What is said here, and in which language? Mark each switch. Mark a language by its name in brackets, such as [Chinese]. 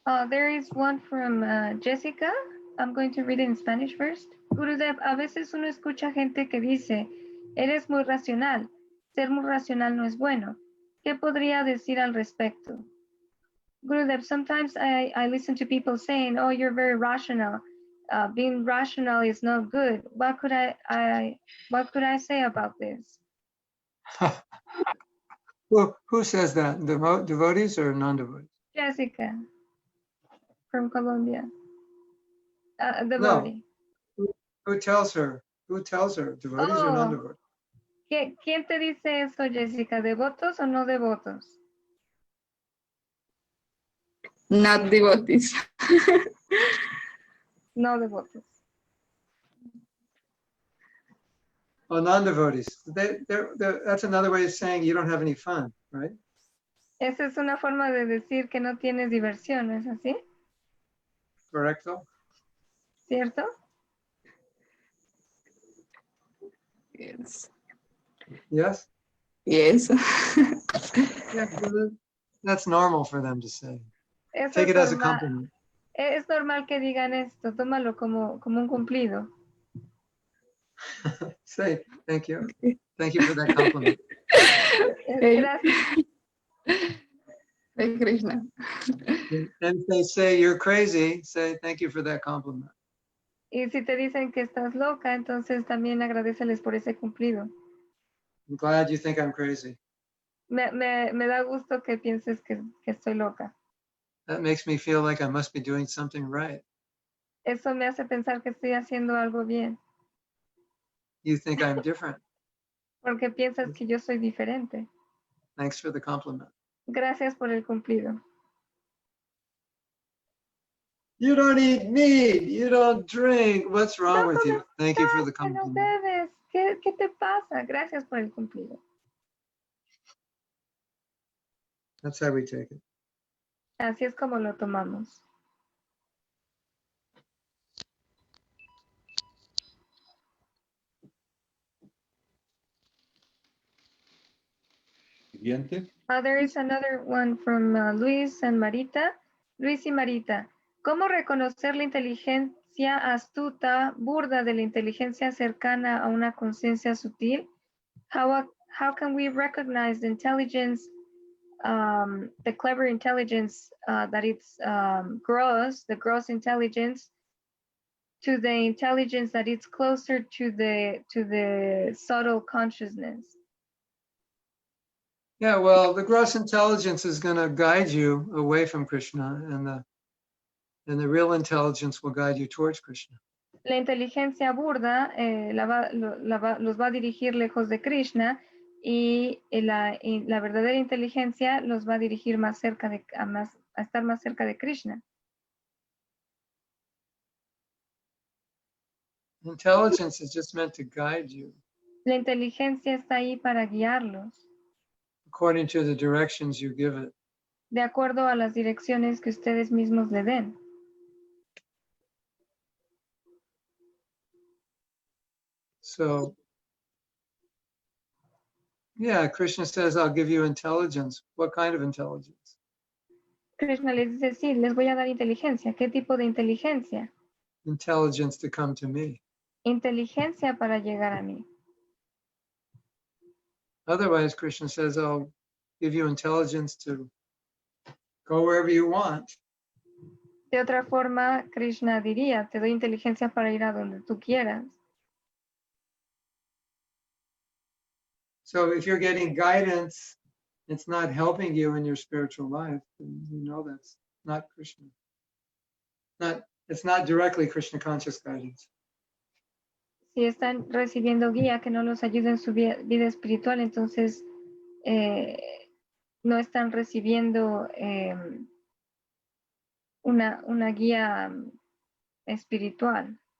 [English] There is one from Jessica. I'm going to read it in Spanish first. [Spanish] Gurudev, a veces uno escucha gente que dice, eres muy racional. Ser muy racional no es bueno. ¿Qué podría decir al respecto? [English] Gurudev, sometimes I listen to people saying, oh, you're very rational. Being rational is not good. What could I say about this? Who says that? Devotees or non-devotees? Jessica from Colombia. No. Devotee. Who tells her? Who tells her? Devotees or Oh. non-devotees? [Spanish] ¿Quién te dice eso, Jessica? ¿Devotos o no devotos? [English] Not devotees. [Spanish] No devotos. [English] Oh, non-devotees. That's another way of saying you don't have any fun, right? [Spanish] Esa es una forma de decir que no tienes diversión, ¿es así? Correcto? ¿Cierto? [English] Yes. Yes? Yes. Yeah, that's normal for them to say. [Spanish] Eso [English] Take [Spanish] es [English] it as a [Spanish] normal. [English] compliment. [Spanish] Es normal que digan esto, tómalo como un cumplido. [English] Say, thank you. Thank you for that compliment. [Spanish] Gracias. [English] Hey, Krishna. And if they say you're crazy, say thank you for that compliment. [Spanish] Y si te dicen que estás loca, entonces también agradeceles por ese cumplido. [English] I'm glad you think I'm crazy. [Spanish] Me da gusto que pienses que estoy loca. [English] That makes me feel like I must be doing something right. [Spanish] Eso me hace pensar que estoy haciendo algo bien, [English] You think I'm different. [Spanish] porque piensas que yo soy diferente. [English] Thanks for the compliment. [Spanish] Gracias por el cumplido. [English] You don't eat meat. You don't drink. What's wrong [Spanish] No [English] with you? [Spanish] comes [English] Thank you for the [Spanish] carne, no [English] compliment. [Spanish] bebes. ¿Qué te pasa? Gracias por el cumplido. [English] That's how we take it. [Spanish] Así es como lo tomamos. Siguiente. [English] There is another one from Luis and Marita. [Spanish] Luis y Marita. ¿Cómo reconocer la inteligencia astuta, burda de la inteligencia cercana a una conciencia sutil? [English] How can we recognize the intelligence, the clever intelligence that it's gross, the gross intelligence, to the intelligence that it's closer to the subtle consciousness? Yeah, well, the gross intelligence is going to guide you away from Krishna, and the real intelligence will guide you towards Krishna. [Spanish] La inteligencia burda los va a dirigir lejos de Krishna y la verdadera inteligencia los va a dirigir más cerca a estar más cerca de Krishna. [English] Intelligence is just meant to guide you [Spanish] La inteligencia está ahí para guiarlos [English] according to the directions you give it. [Spanish] de acuerdo a las direcciones que ustedes mismos le den. [English] So, yeah, Krishna says, I'll give you intelligence. What kind of intelligence? [Spanish] Krishna les dice, sí, les voy a dar inteligencia. ¿Qué tipo de inteligencia? [English] Intelligence to come to me. [Spanish] Inteligencia para llegar a mí. [English] Otherwise, Krishna says, I'll give you intelligence to go wherever you want. [Spanish] De otra forma, Krishna diría, te doy inteligencia para ir a donde tú quieras. [English] So if you're getting guidance, it's not helping you in your spiritual life, then you know that's not Krishna. It's not directly Krishna conscious guidance. [Spanish] Si están recibiendo guía que no los ayude en su vida espiritual, entonces no están recibiendo una guía espiritual.